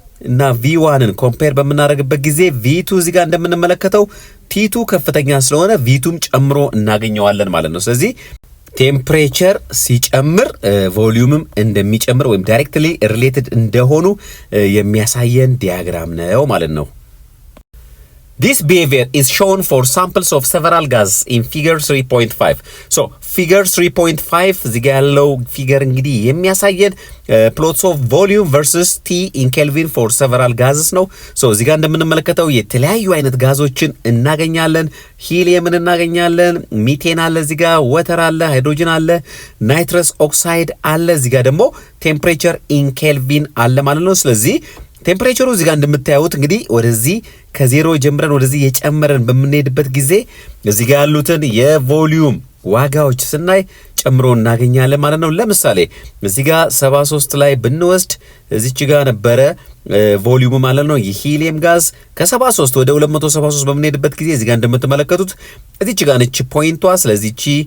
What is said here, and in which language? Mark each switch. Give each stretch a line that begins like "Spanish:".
Amharic: እና V1ን ኮምፔር በመናደርግበት ጊዜ V2 እዚህ ጋር እንደምንመለከተው T2 ከፍተኛ ስለሆነ V2ም ጨምሮ እናገኘዋለን ማለት ነው ስለዚህ ቴምፕሬቸር ሲጨምር ቮሊዩምም እንደሚጨምር ወይም ዳይሬክትሊ ሪሌትድ እንደሆኑ የሚያሳየን ዲያግራም ነው ማለት ነው
English: This behavior is shown for samples of several gases in figure 3.5. So, figure 3.5
Amharic: እዚህ ጋር ያለው ፊገር እንግዲህ የሚያሳየን
English: plots of volume versus T in Kelvin for several gases ነው.
Amharic: So, እዚህ ጋር እንደምንመለከተው የተለያዩ አይነት ጋዞችን እናገኛለን. ሂሊየምን እናገኛለን, ሚቴን አለ እዚህ ጋር, ወተር አለ, ሃይድሮጅን አለ, ናይትረስ ኦክሳይድ አለ. እዚህ ጋር ደግሞ ቴምፕሬቸር ኢን ኬልቪን አለ ማለት ነው. ስለዚህ ቴምፕሬቸሩ እዚህ ጋር እንደምታዩት እንግዲህ ወደዚህ ከዜሮ ጀምረን ወደዚህ የጨመረን በመንሄድበት ጊዜ እዚህ ጋር ያሉትን የቮሊዩም ዋጋዎች ስናይ ጨምሮ እናገኛለን ማለት ነው ለምሳሌ እዚህ ጋር 73 ላይ ብንወስድ እዚች ጋር ነበረ ቮሊዩም ማለት ነው የሂሊየም ጋዝ ከ73 ወደ 273 በመንሄድበት ጊዜ እዚህ ጋር እንደምትመለከቱት እዚች ጋር ነች ፖይንቷ ስለዚህ እቺ